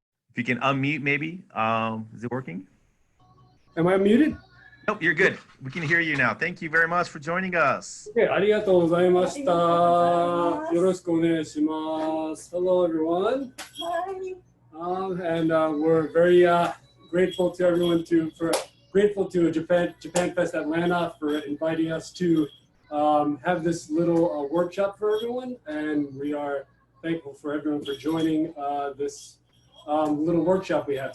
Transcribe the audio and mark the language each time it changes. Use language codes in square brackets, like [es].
[en] If you can unmute, maybe. Is it working? Am I muted? Nope, you're good. We can hear you now. Thank you very much for joining us. [ja] Okay, ありがとうございました。よろしくお願いします。 [en] Hello, everyone. And we're very grateful to everyone grateful to JapanFest Atlanta for inviting us to have this little workshop for everyone, and we are thankful for everyone for joining this little workshop we have.